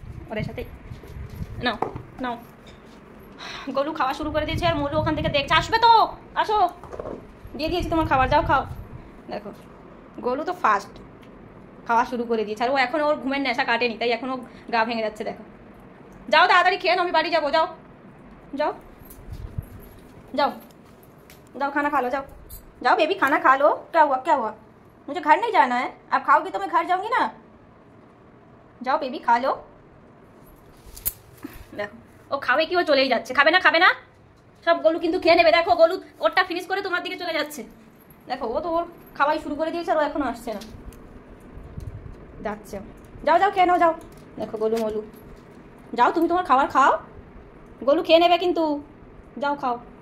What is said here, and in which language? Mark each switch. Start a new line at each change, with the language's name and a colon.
Bangla: ওদের সাথে নাও নাও। গোলু খাওয়া শুরু করে দিয়েছে আর মলু ওখান থেকে দেখছে, আসবে তো আসো, দিয়ে দিয়েছি তোমার খাবার, যাও খাও। দেখো গোলু তো ফার্স্ট খাওয়া শুরু করে দিয়েছে, আর ও এখন ওর ঘুমের নেশা কাটেনি, তাই এখন ও গা ভেঙে যাচ্ছে। দেখো যাও তাড়াতাড়ি খেয়ে নাও, আমি বাড়ি যাবো। যাও যাও
Hindi: जाओ जाओ, खाना खा लो, जाओ जाओ बेबी, खाना खा लो। क्या हुआ क्या हुआ? मुझे घर नहीं जाना है, आप खाओगी तो मैं घर जाऊंगी ना। जाओ बेबी खा लो।
Bangla: देखो ও খাবে কি, ও চলেই যাচ্ছে। খাবে না খাবে না, সব গোলু কিন্তু খেয়ে নেবে। দেখো গোলু ওরটা ফিনিশ করে তোমার দিকে চলে যাচ্ছে। দেখো ও তো ওর খাওয়াই শুরু করে দিয়েছে আর ও এখনো আসছে না, যাচ্ছে। যাও যাও খেয়ে নাও, যাও। দেখো গোলু মলু, যাও তুমি তোমার খাবার খাও, গোলু খেয়ে নেবে কিন্তু, যাও খাও।